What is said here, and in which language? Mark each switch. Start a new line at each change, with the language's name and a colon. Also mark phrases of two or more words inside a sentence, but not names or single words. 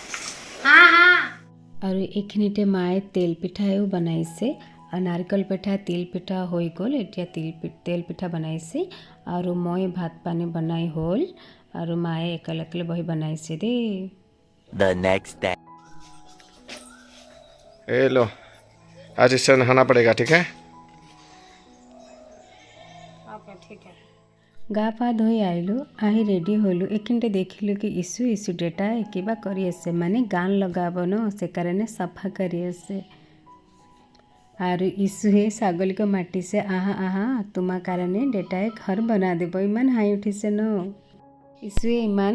Assamese: আৰু এইখিনিতে মায়ে তেল পিঠাও বনাইছে আৰু নাৰিকল পিঠা তিল পিঠা হৈ গ'ল এতিয়া তেল পিঠা বনাইছে আৰু মই ভাত পানী বনাই হ'ল আৰু মায়ে একেলগে বহি বনাইছে দেই
English: The next day.
Hindi: ए लो आज इससे नहाना पड़ेगा ठीक है
Assamese: গা পা ধুই আহিলোঁ আহি ৰেডি হ'লোঁ এইখিনিতে দেখিলোঁ কি ইছু ডেটাই কিবা কৰি আছে মানে গান লগাব ন সেইকাৰণে চাফা কৰি আছে আৰু ইছুৱে ছাগলীক মাতিছে আহা তোমাৰ কাৰণে ডেটাই ঘৰ বনাই দিব ইমান হাঁহি উঠিছে ন ইছুৱে ইমান